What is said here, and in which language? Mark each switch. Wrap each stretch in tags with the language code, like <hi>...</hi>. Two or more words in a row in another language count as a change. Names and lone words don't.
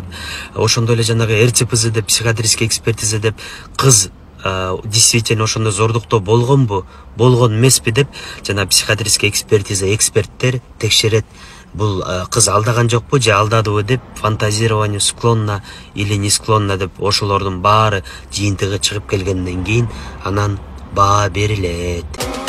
<ky>Ошондой эле жанагы РЦПЗ деп</ky> <ru>психиатрический экспертиза</ru> <ky>деп кыз действительно ошондой зордуктоо болгонбу, болгон эмеспи деп жана</ky> <ru>психиатрический экспертиза</ru> <ky>эксперттер текшерет. Бул кыз алдаган жокпу же алдадыбы деп</ky> <ru>фантазирование склонна или не склонна</ru> <ky>деп ошолордун баары жыйынтыгы чыгып келгенден кийин анан баа берилет.</ky>